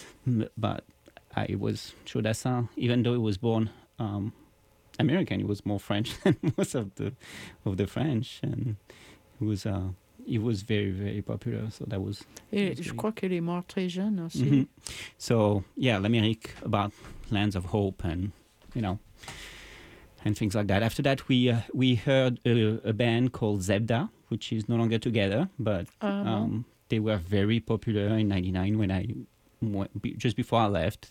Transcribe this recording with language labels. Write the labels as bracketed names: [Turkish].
[English] But it was Joe Dassin, even though he was born American, he was more French than most of the French, and he was very, very popular. So that was. [French] Et je crois qu'il est mort très jeune aussi. Mm-hmm. [English] So, yeah, L'Amérique, about lands of hope and, you know, and things like that. After that, we heard a band called Zebda, which is no longer together, but they were very popular in 99 when I went, just before I left.